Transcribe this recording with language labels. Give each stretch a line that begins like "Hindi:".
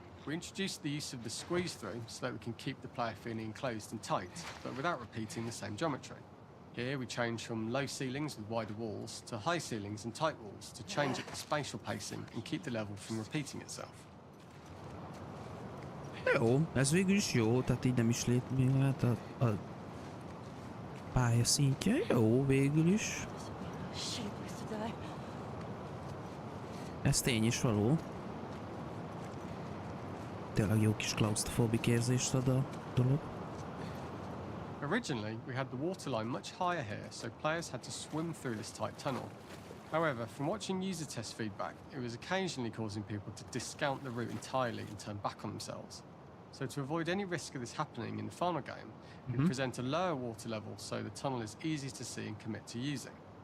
English: We introduced the use of the squeeze through so that we can keep the player feeling enclosed and tight, but without repeating the same geometry. Here we change from low ceilings with wider walls to high ceilings and tight walls to change up the spatial pacing and keep the level from repeating itself.
Hungarian: Jó, ez végül is jó, tehát így nem is lép még hát a pálya szintje jó végül is.
English: Shit, place to die.
Hungarian: Ez tény is való. Tényleg jó kis klaustrofóbik érzést ad a dolog.
English: Originally, we had the waterline much higher here, so players had to swim through this tight tunnel. However, from watching user test feedback, it was occasionally causing people to discount the route entirely and turn back on themselves. So to avoid any risk of this happening in the final game, we present a lower water level so the tunnel is easy to see and commit to using.